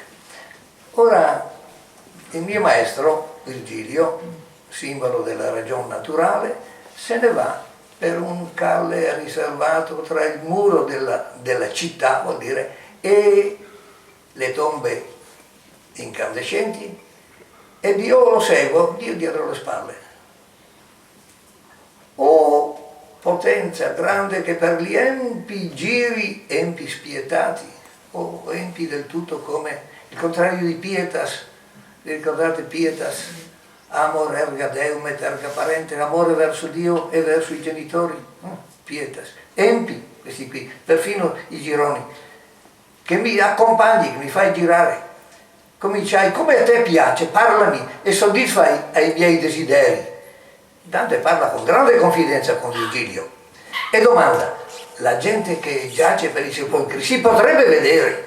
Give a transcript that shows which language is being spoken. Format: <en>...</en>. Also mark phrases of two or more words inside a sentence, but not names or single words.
<it>Ora, il mio maestro, Virgilio, simbolo della ragione naturale, se ne va per un calle riservato tra il muro della città, vuol dire, e le tombe incandescenti, ed io lo seguo, Dio dietro le spalle. potenza grande che per gli empi giri, empi spietati, o empi del tutto come il contrario di pietas. Vi ricordate pietas?</it> <la>Amor erga deum et erga parente,</la> <it>amore verso Dio e verso i genitori. Pietas. Empi, questi qui, perfino i gironi, che mi accompagni, che mi fai girare. Cominciai, come a te piace, parlami e soddisfai ai miei desideri. Dante parla con grande confidenza con Virgilio e domanda: la gente che giace per i sepolcri si potrebbe vedere?</it>